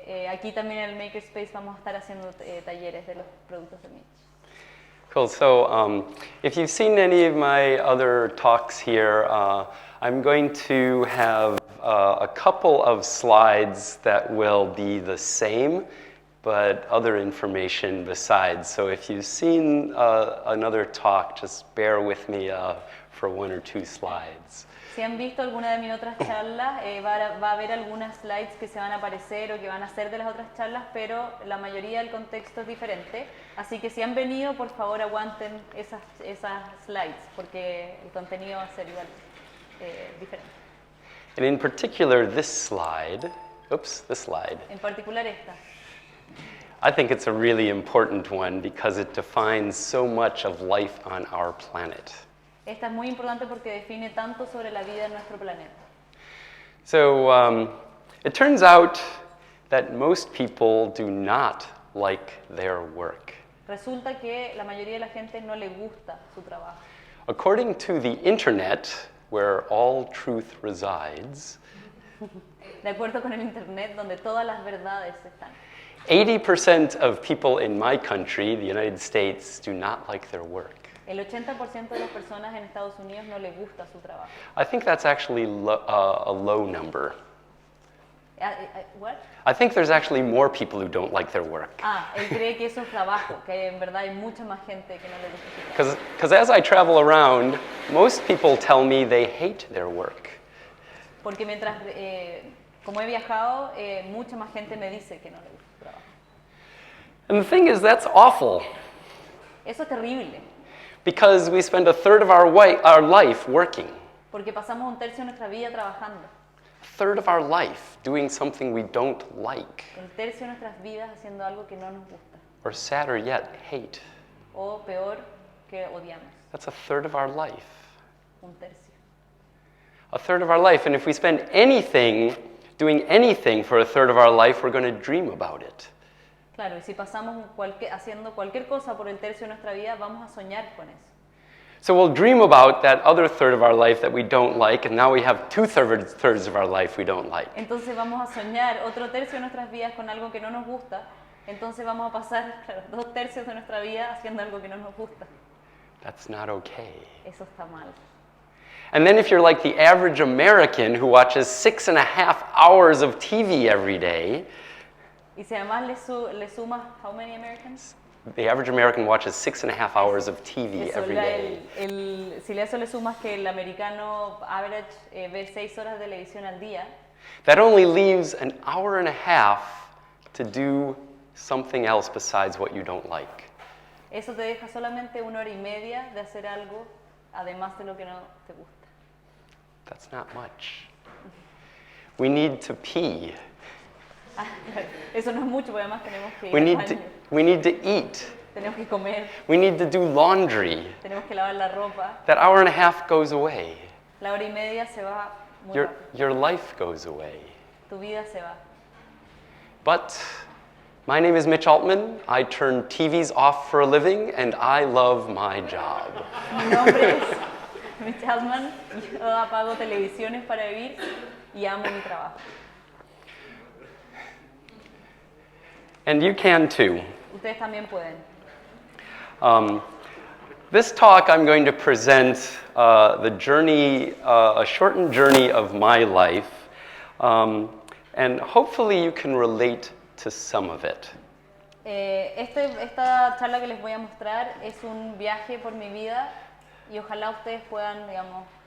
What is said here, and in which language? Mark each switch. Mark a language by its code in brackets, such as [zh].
[es] Aquí también en el Makerspace vamos a estar haciendo talleres de los productos de Mitch. [en] Cool. So if you've seen any of my other talks here, I'm going to have a couple of slides that will be the same, but other information besides. So if you've seen another talk, just bear with me for 1 or 2 slides. [es] Si han visto alguna de mis otras charlas, va a haber algunas slides que se van a aparecer o que van a ser de las otras charlas, pero la mayoría del contexto es diferente. Así que si han venido, por favor aguanten esas slides, porque el contenido va a ser igual diferente. [en] And in particular, this slide, this slide. [es] En particular esta. [en] I think it's a really important one because it defines so much of life on our planet. [es] Esta es muy importante porque define tanto sobre la vida en nuestro planeta. [en] So it turns out that most people do not like their work. [es] Resulta que la mayoría de la gente no le gusta su trabajo. [en] According to the internet, where all truth resides, [es] De acuerdo con el internet, donde todas las verdades están. [en] 80% of people in my country, the United States, do not like their work. [es] El 80% de las personas en Estados Unidos no les gusta su trabajo. [en] I think that's actually a low number. What? I think there's actually more people who don't like their work. [es] Él cree que eso es trabajo, que en verdad hay mucha más gente que no le gusta su trabajo. [en] Because as I travel around, most people tell me they hate their work. [es] Porque mientras, como he viajado, mucha más gente me dice que no le gusta su trabajo. [en] And the thing is, that's awful. [es] Eso es terrible. [en] Because we spend a third of our life working. [es] Porque pasamos un tercio de nuestra vida trabajando. [en] A third of our life doing something we don't like. [es] El tercio de nuestras vidas haciendo algo que no nos gusta. [en] Or sadder yet, hate. [es] O peor, que odiamos. [en] That's a third of our life. [es] Un tercio. [en] A third of our life. And if we spend anything doing anything for a third of our life, we're going to dream about it. [es] Claro, y si pasamos haciendo cualquier cosa por el tercio de nuestra vida, vamos a soñar con eso. [en] So we'll dream about that other third of our life that we don't like, and now we have 2/3 of our life we don't like. [es] Entonces vamos a soñar otro tercio de nuestras vidas con algo que no nos gusta, entonces vamos a pasar 2/3 de nuestra vida haciendo algo que no nos gusta. [en] That's not okay. [es] Eso está mal. [en] And then if you're like the average American who watches 6.5 hours of TV every day, [es] y si además le sumas, [en] how many Americans? The average American watches 6.5 hours of TV every day. [es] Si a eso le sumas que el americano average ve 6 horas de televisión al día, [en] that only leaves an hour and a half to do something else besides what you don't like. [es] Eso te deja solamente 1 hora y media de hacer algo además de lo que no te gusta. [en] That's not much. We need to pee. [es] Eso no es mucho, porque además tenemos que ir [en] We [es] al [en] need [es] baño. [en] we need to eat. [es] Tenemos que comer, [en] We need to do laundry. [es] tenemos que lavar la ropa. [en] That hour and a half goes away. [es] La hora y media se va muy [en] Your, [es] rápido. [en] your life goes away. [es] Tu vida se va. [en] But my name is Mitch Altman. I turn TVs off for a living, and I love my job. [es] Mi nombre es Mitch Altman. Yo apago televisiones para vivir y amo mi trabajo. [en] And you can too. [es] Ustedes también pueden. [en] This talk, I'm going to present the journey, a shortened journey of my life, and hopefully you can relate to some of it. [es] Esta charla que les voy a mostrar es un viaje por mi vida y ojalá ustedes puedan, digamos,